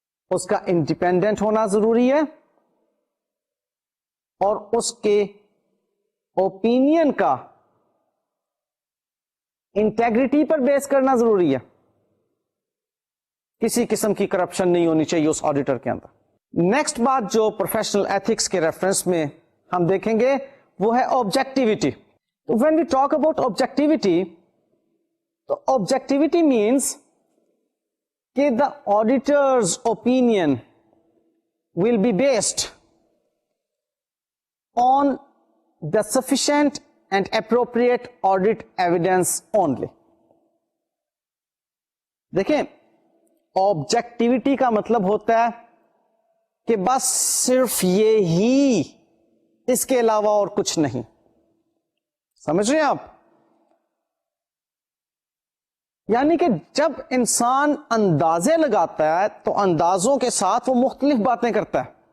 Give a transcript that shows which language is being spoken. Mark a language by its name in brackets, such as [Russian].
[Urdu] اس کا انڈیپینڈنٹ ہونا ضروری ہے، اور اس کے اوپینین کا انٹیگریٹی پر بیس کرنا ضروری ہے. کسی قسم کی کرپشن نہیں ہونی چاہیے اس آڈیٹر کے اندر. نیکسٹ بات جو پروفیشنل ایتھکس کے ریفرنس میں ہم دیکھیں گے وہ ہے objectivity. [English] When we talk about objectivity تو objectivity means کہ the auditor's opinion will be based on the sufficient and appropriate audit evidence only. [Urdu] دیکھیں، آبجیکٹیوٹی کا مطلب ہوتا ہے کہ بس صرف یہی، اس کے علاوہ اور کچھ نہیں. سمجھ رہے ہیں آپ؟ یعنی کہ جب انسان اندازے لگاتا ہے تو اندازوں کے ساتھ وہ مختلف باتیں کرتا ہے.